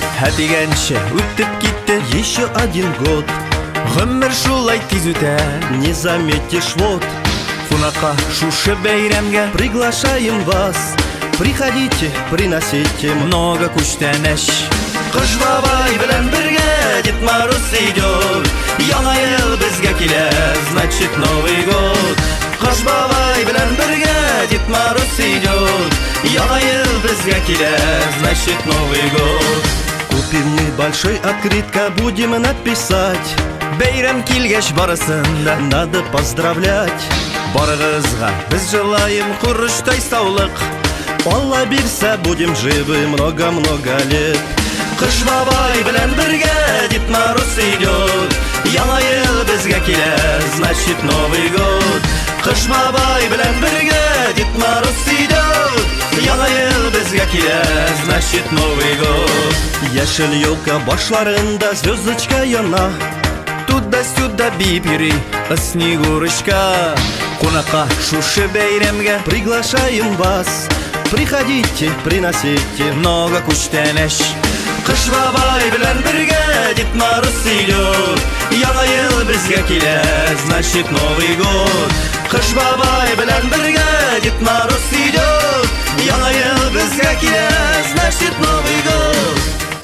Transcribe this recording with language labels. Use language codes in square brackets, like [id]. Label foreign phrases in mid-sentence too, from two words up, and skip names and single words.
[tt] дегенше өтіп кетті [ru] еще один год. [tt] Гомер шулай тиз үтә, [ru] Не заметишь, вот [tt] кунакка шушы бәйрәмгә [ru] приглашаем вас. Приходите, приносите много күчтәнәш. [tt] Кыш бабай белән бергә [ru] Дед Мороз идет. [tt] Яңа ел безгә килә, [ru] значит Новый год. [tt] Кыш бабай белән бергә [ru] Дед Мороз идет. [tt] Яңа ел безгә килә, [ru] значит Новый год. Купим небольшой открытка, будем написать. [tt] Бәйрәм килгәч барысын да [ru] Надо поздравлять. [tt] барыгызга без желаем хурыштай саулык. Алла бирсә, [ru] будем живы много-много лет. [tt] Кыш бабай белән бергә [ru] Дед Мороз идет. [tt] Яңа ел безгә килә, [ru] значит Новый год. [tt] Кыш бабай белән бергә [ru] Дед Мороз идет. [tt] Яңа ел безгә килә, [ru] значит Новый год. [tt] Яшел елка башларында звездочка яна. [ru] Туда-сюда бипири, Снегурочка. [tt] Кунакка шушы бәйрәмгә [ru] Приглашаем вас. Приходите, приносите [tt] много күчтәнәш. Кыш бабай белән бергә [ru] Дед Мороз идет. [tt] Яңа ел безгә килә, [ru] значит Новый год. [tt] Кыш бабай белән бергә [ru] Дед Мороз идет. [tt] Яңа ел безгә килә, [ru] значит Новый год.